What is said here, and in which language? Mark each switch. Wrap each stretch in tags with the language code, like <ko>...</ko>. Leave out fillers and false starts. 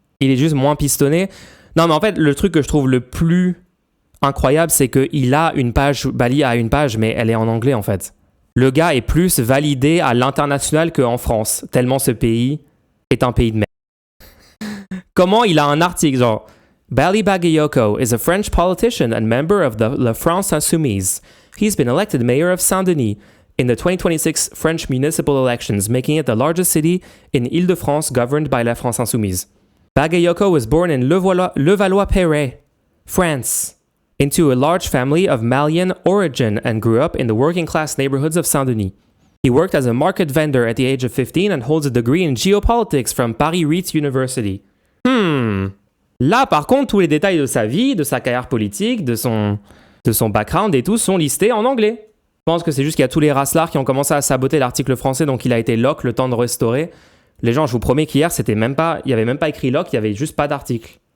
<fr>Il est juste moins pistonné. Non, mais en fait, le truc que je trouve le plus incroyable, c'est qu'il a une page, Bali a une page, mais elle est en anglais, en fait. Le gars est plus validé à l'international qu'en France, tellement ce pays est un pays de merde. Comment il a un article genre</fr> <en>Bali Bagayoko is a French politician and member of the La France Insoumise. He's been elected mayor of Saint-Denis in the 2026 French municipal elections, making it the largest city in Île-de-France governed by La France Insoumise. Bagayoko was born in Levallois-Perret, France, into a large family of Malian origin and grew up in the working-class neighborhoods of Saint-Denis. He worked as a market vendor at the age of 15 and holds a degree in geopolitics from Paris Reeds University.</en> <fr>Là, par contre, tous les détails de sa vie, de sa carrière politique, de son background et tout sont listés en anglais. Je pense que c'est juste qu'il y a tous les raslards qui ont commencé à saboter l'article français, donc il a été lock le temps de restaurer. Les gens, je vous promets qu'hier, il y avait même pas écrit lock, il y avait juste pas d'article.</fr>